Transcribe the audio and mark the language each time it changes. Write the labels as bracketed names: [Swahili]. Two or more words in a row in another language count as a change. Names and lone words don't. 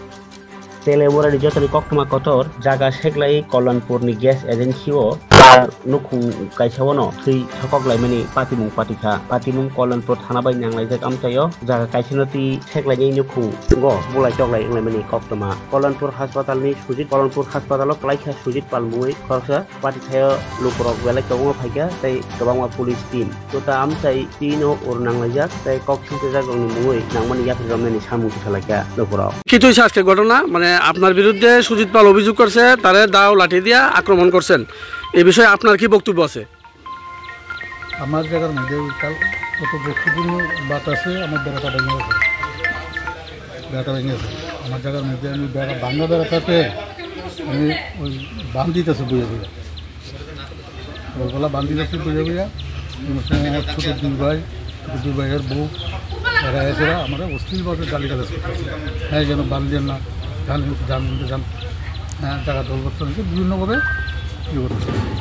[Kok Borok] Teleborari jotoni koktoma kotor jaga seglai Kolonpurni [English] gas agency [Kok Borok] o nukung kaisawano thui sokoklaimani patimung Kolonpur thana bai nanglaijak amtayo jaga kaisinoti seglai nukung go bulai toklai nglaimani koktoma Kolonpur haspitalni sujit Kolonpur haspitalo klaikha sujit palmui khorsa patithayo lukrok belai tongo phaika tei gobangma [English] police team [Kok Borok] tota amtai tino urnanglaijak tei koksinte jagongni mui nangmani yapri romnani samu khalaka lukrok [Bangla] কিছু আজকে ঘটনা মানে আপনার বিরুদ্ধে সুজিত পাল অভিযোগ করছে তারে দাও লাঠি দিয়া আক্রমণ করছেন এই বিষয়ে আপনার কি বক্তব্য আছে আমার জায়গার মধ্যে কাল কত বক্তব্য বাত আছে আমার বেড়াটা ভেঙে গেছে আমার জায়গার মধ্যে আমি বেড়া ভাঙা বেড়াটাতে আমি ওই বান দিতেছে বুঝে ওইগুলা বান দিতেছে বুঝে আমার ছোটো দুই ভাইয়ের বউ এরা এসেরা আমার অশ্লীলভাবে গালি গালাজ করতেছে হ্যাঁ যেন বান দিয়ে না যান হ্যাঁ জায়গা দল করতে হয়েছে বিভিন্নভাবে ইয়ে করতেছে